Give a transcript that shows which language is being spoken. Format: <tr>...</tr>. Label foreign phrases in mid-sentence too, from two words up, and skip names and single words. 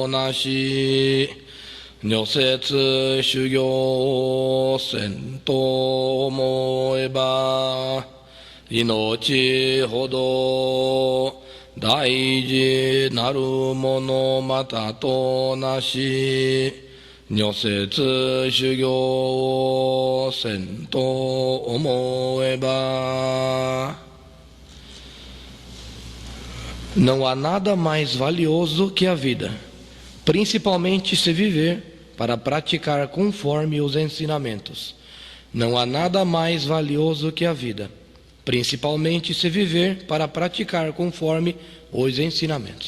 <ja>なし如説修行せんと思えば命ほど大事なるものまたとなし如説修行せんと思えば</ja> <pt>não há nada mais valioso que a vida, principalmente se viver para praticar conforme os ensinamentos. Não há nada mais valioso que a vida, principalmente se viver para praticar conforme os ensinamentos.</pt>